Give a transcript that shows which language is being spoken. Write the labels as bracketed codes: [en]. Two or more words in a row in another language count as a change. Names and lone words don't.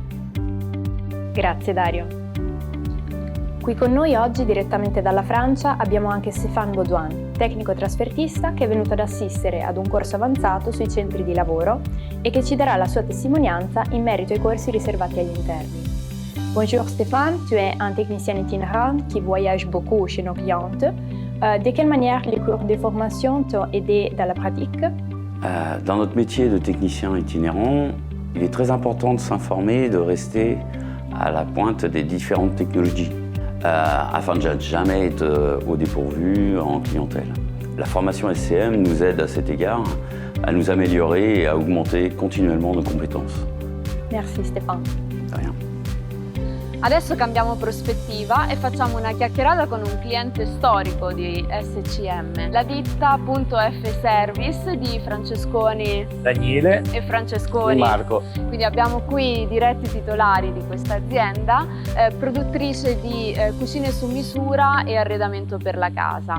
[it] Grazie Dario. Qui con noi oggi direttamente dalla Francia abbiamo anche Stéphane Baudouin, tecnico trasfertista che è venuto ad assistere ad un corso avanzato sui centri di lavoro e che ci darà la sua testimonianza in merito ai corsi riservati agli interni. [fr] Bonjour Stéphane, tu es un technicien itinérant qui voyage beaucoup chez nos clientes. De quelle manière les cours de formation t'ont aidé dans la pratique? Dans notre métier de technicien itinérant, il est très important de s'informer et de rester à la pointe des différentes technologies, afin de jamais être au dépourvu en clientèle. La formation SCM nous aide à cet égard à nous améliorer et à augmenter continuellement nos compétences. Merci Stéphane. De rien. [it] Adesso cambiamo prospettiva e facciamo una chiacchierata con un cliente storico di SCM, la ditta F Service di Francesconi Daniele e Francesconi. e Marco. Quindi abbiamo qui i diretti titolari di questa azienda, produttrice di cucine su misura e arredamento per la casa.